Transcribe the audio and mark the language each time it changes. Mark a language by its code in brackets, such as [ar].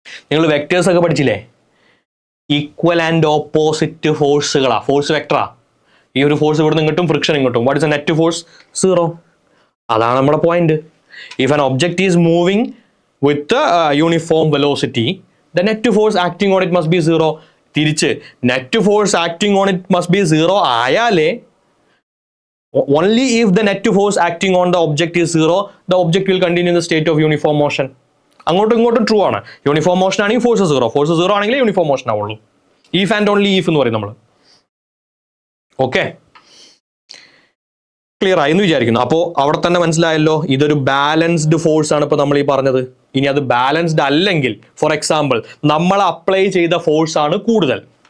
[ml] നിങ്ങൾ വെക്ടേഴ്സ് ഒക്കെ പഠിച്ചില്ലേ? Equal and opposite ഫോഴ്സുകളാ, force വെക്ടറാ. ഈ ഒരു ഫോഴ്സ് ഇവിടെ നിന്ന് കിട്ടും, ഫ്രിക്ഷൻ ഇങ്ങോട്ടും. [en] What is the net force? [ml] 0. അതാണ് നമ്മുടെ point. [en] If an object is moving with uniform velocity, the net force acting on it must be 0. തിരിച്ച് net force acting on it must be 0 ആയാലേ, only if the net force acting on the object is 0, the object will continue in the state of uniform motion. [ml] അങ്ങോട്ടും ഇങ്ങോട്ടും true ആണ്. Uniform motion ആണെങ്കിൽ force 0, force 0 ആണെങ്കിൽ uniform motion ആവുള്ളൂ. If and only if എന്ന് പറയും നമ്മൾ. Okay, clear ആയി എന്ന് വിചാരിക്കുന്നു. അപ്പോൾ അവിടെ തന്നെ മനസ്സിലായല്ലോ, ഇതൊരു ബാലൻസ്ഡ് ഫോഴ്സ് ആണ് ഇപ്പോൾ നമ്മൾ ഈ പറഞ്ഞത്. ഇനി അത് ബാലൻസ്ഡ് അല്ലെങ്കിൽ, ഫോർ എക്സാമ്പിൾ നമ്മൾ അപ്ലൈ ചെയ്ത ഫോഴ്സ് ആണ് കൂടുതൽ.